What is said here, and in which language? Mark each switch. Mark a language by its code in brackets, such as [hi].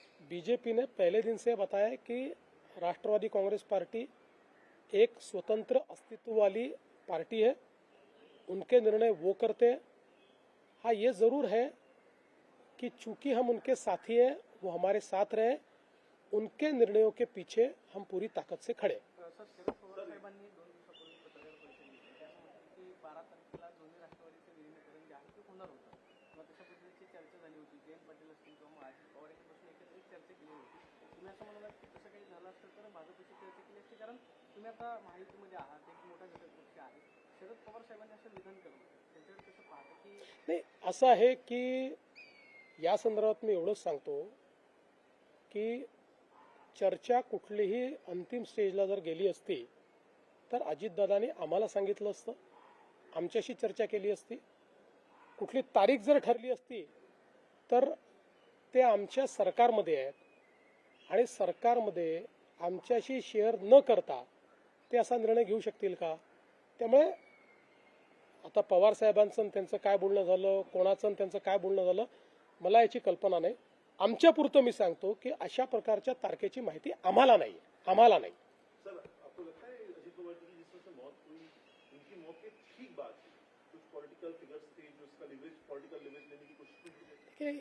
[hi] BJP ने पहले दिन से बताया है कि राष्ट्रवादी कांग्रेस पार्टी एक स्वतंत्र अस्तित्व वाली पार्टी है, उनके निर्णय वो करते हैं. हाँ, ये जरूर है कि चूंकि हम उनके साथी हैं, वो हमारे साथ रहे, उनके निर्णयों के पीछे हम पूरी ताकत से खड़े. [mr] सर, शरद पवार साहेबांनी 2 दिवसापूर्वी पत्रकार परिषद घेतली. त्यामध्ये की 12 तारखेला दोन्ही राष्ट्रवादीचं विलीनीकरण जे आहे ते होणार होतं किंवा तशा पद्धतीची चर्चा झाली होती. जयंत पाटील असतील किंवा मग अजित पवार यांच्यापासून एकत्रित चर्चा केली होती. तुम्ही असं म्हणालात की तसं काही झालं असतं तर भाजपची चर्चा केली असती, कारण तुम्ही आता महायुतीमध्ये आहात, एक मोठा घटक पक्ष आहे. शरद पवार साहेबांनी असं विधान करणं त्यांच्यावर कसं पाहतं की नाही, असं आहे की या संदर्भात मी एवढंच सांगतो की चर्चा कुठलीही अंतिम स्टेजला जर गेली असती तर अजितदादांनी आम्हाला सांगितलं असतं, आमच्याशी चर्चा केली असती. कुठली तारीख जर ठरली असती तर ते आमच्या सरकारमध्ये आहेत आणि सरकारमध्ये आमच्याशी शेअर न करता ते असा निर्णय घेऊ शकतील का? त्यामुळे आता पवार साहेबांचं त्यांचं काय बोलणं झालं, कोणाचं त्यांचं काय बोलणं झालं, मला याची कल्पना नाही. आमच्यापुरतं मी सांगतो की अशा प्रकारच्या तारखेची माहिती आम्हाला नाही. [hi] सर आपको लगता है अजित पवार जी की जिस तरह से मौत हुई उनकी मौत की ठीक बात थी, कुछ पॉलिटिकल फिगर्स थे जो उसका लिवरेज पॉलिटिकल लिवरेज लेने की कोशिश की?